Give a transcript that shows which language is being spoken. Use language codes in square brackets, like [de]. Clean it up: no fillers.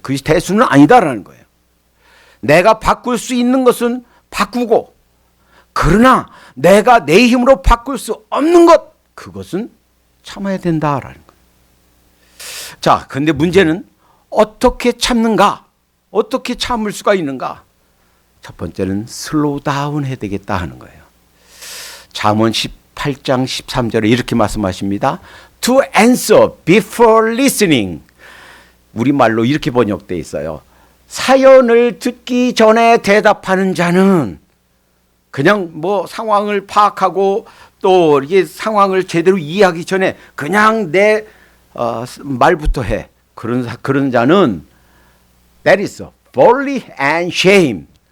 [ko] 그것이 대수는 아니다라는 거예요. 내가 바꿀 수 있는 것은 바꾸고, 그러나 내가 내 힘으로 바꿀 수 없는 것, 그것은 참아야 된다라는 거예요. 자, 근데 문제는 어떻게 참는가? 어떻게 참을 수가 있는가? 첫 번째는 슬로우 다운 해야 되겠다 하는 거예요. 잠언 18장 13절에 이렇게 말씀하십니다. [en] To answer before listening. [ko] 우리말로 이렇게 번역되어 있어요. 사연을 듣기 전에 대답하는 자는 그냥 뭐 상황을 파악하고 또 이게 상황을 제대로 이해하기 전에 그냥 내 말부터 해. 그런 자는 [en] that is folly and shame.